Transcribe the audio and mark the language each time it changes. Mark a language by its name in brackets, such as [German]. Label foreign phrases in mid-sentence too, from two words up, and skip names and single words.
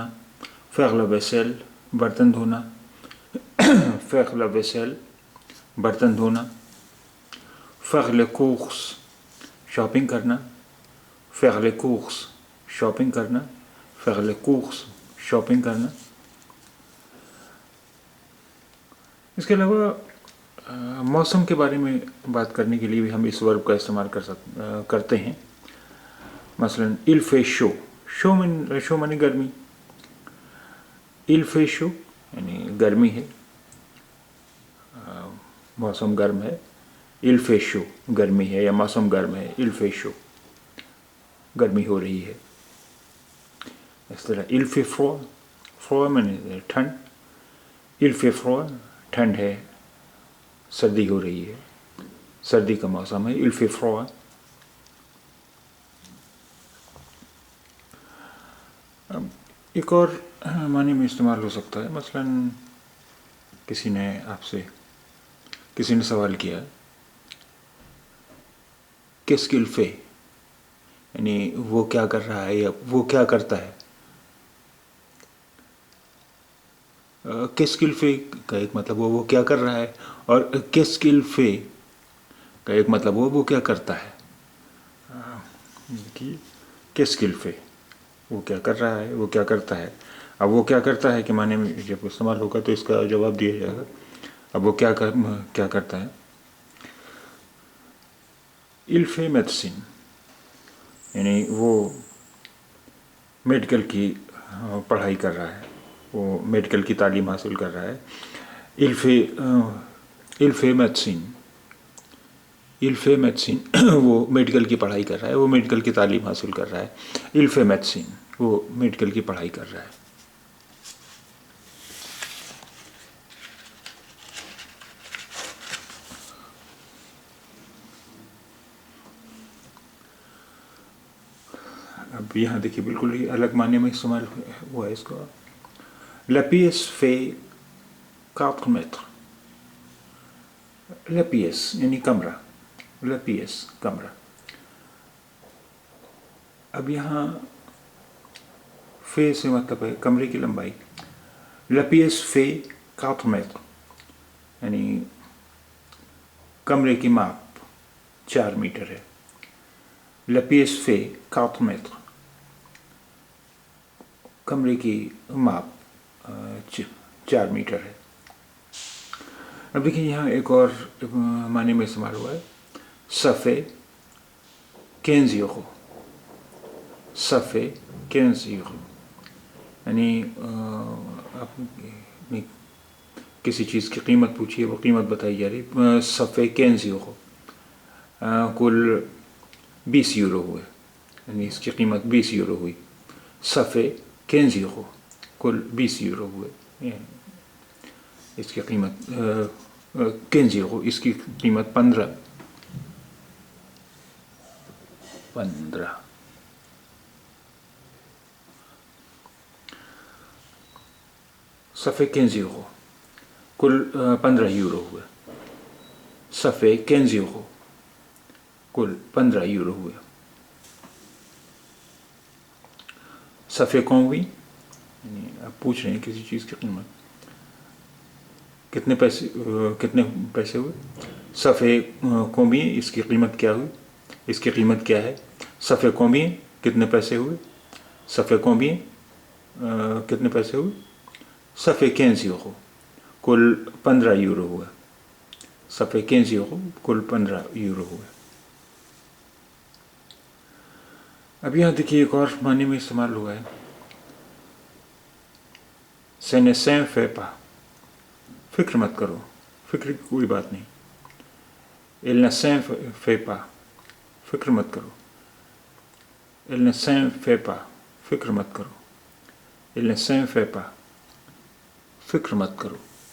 [French] faire la vaisselle [Urdu] برتن دھونا. [French] faire la vaisselle [Urdu] برتن دھونا. [French] faire les courses [Urdu] شاپنگ کرنا. [French] faire les courses [Urdu] شاپنگ کرنا. [French] faire les courses [Urdu] شاپنگ کرنا. اس کے علاوہ موسم کے بارے میں بات کرنے کے لیے بھی ہم اس ورب کا استعمال کرتے ہیں. [French] مثلاً il fait chaud. [Urdu] شو معنی گرمی. [French] il fait chaud [Urdu] یعنی گرمی ہے، موسم گرم ہے. [French] il fait chaud [Urdu] گرمی ہے یا موسم گرم ہے. [French] il fait chaud [Urdu] گرمی ہو رہی ہے. اس طرح [French] il fait froid. [Urdu] froid معنی ٹھنڈ. [French] il fait froid [Urdu] ٹھنڈ ہے، سردی ہو رہی ہے، سردی کا موسم ہے. [French] il fait froid. [Urdu] ایک اور معنی میں استعمال ہو سکتا ہے. مثلاً کسی نے سوال کیا [French] qu'est-ce qu'il fait [Urdu] یعنی وہ کیا کر رہا ہے یا وہ کیا کرتا ہے. [French] qu'est-ce qu'il fait [Urdu] کا ایک مطلب وہ کیا کر رہا ہے اور [French] qu'est-ce qu'il fait [Urdu] کا ایک مطلب وہ کیا کرتا ہے. [French] qu'est-ce qu'il fait [Urdu] وہ کیا کر رہا ہے وہ کیا کرتا ہے. اب وہ کیا کرتا ہے کہ معنی میں جب استعمال ہوگا تو اس کا جواب دیا جائے گا. اب وہ کیا کرتا ہے. [French] il fait médecine [Urdu] یعنی وہ میڈیکل کی پڑھائی کر رہا ہے, وہ میڈیکل کی تعلیم حاصل کر رہا ہے. [French] il fait médecine [Urdu] وہ میڈیکل کی پڑھائی کر رہا ہے, وہ میڈیکل کی تعلیم حاصل کر رہا ہے. [French] il fait médecine [Urdu] وہ میڈیکل کی پڑھائی کر رہا ہے. اب یہاں دیکھیے بالکل ہی الگ معنی میں استعمال ہوا ہے اس کو. [French] la pièce fait 4 mètres. la pièce [Urdu] یعنی کمرہ, [French] la pièce کمرہ. [Urdu] اب یہاں فے سے مطلب ہے کمرے کی لمبائی. [French] la pièce fait 4 mètres [Urdu] یعنی کمرے کی ماپ 4 میٹر ہے. [French] la pièce fait 4 mètres [Urdu] کمرے کی ماپ 4 میٹر ہے. اب دیکھیں یہاں ایک اور معنی میں استعمال ہوا ہے. [French] ça fait 15 euros. ça fait 15 euros [Urdu] یعنی آپ نے کسی چیز کی قیمت پوچھی ہے, وہ قیمت بتائی جا رہی. [French] ça fait 15 euros [Urdu] کل 20 یورو ہوئے یعنی اس کی قیمت 20 یورو ہوئی. [French] ça fait 15 euros [Urdu] کل 20 یورو ہوئے, اس کی قیمت 15 یورو, اس کی قیمت 15. [French] ça fait 15 euros [Urdu] کل 15 یورو ہوئے. [French] ça fait 15 euros [Urdu] کل 15 یورو ہوئے. [French] ça fait combien [Urdu] یعنی آپ پوچھ رہے ہیں کسی چیز کی قیمت, کتنے پیسے ہوئے. [French] ça fait combien [Urdu] اس کی قیمت کیا ہوئی, اس کی قیمت کیا ہے. [French] ça fait combien [Urdu] کتنے پیسے ہوئے. [French] ça fait combien [Urdu] کتنے پیسے ہوئے. [French] ça fait 15 euros [Urdu] کل 15 یورو ہوئے. [French] ça fait 15 euros [Urdu] کل 15 یورو ہوئے. اب یہاں دیکھیے ایک اور معنی میں استعمال ہوا ہے. [French] ce ne s'en fait pas [Urdu] فکر مت کرو, فکر کی کوئی بات نہیں. [French] il ne s'en fait pas [Urdu] فکر مت کرو. [French] il ne s'en fait pas [Urdu] فکر مت کرو. [French] il ne s'en fait pas [Urdu] فکر مت کرو.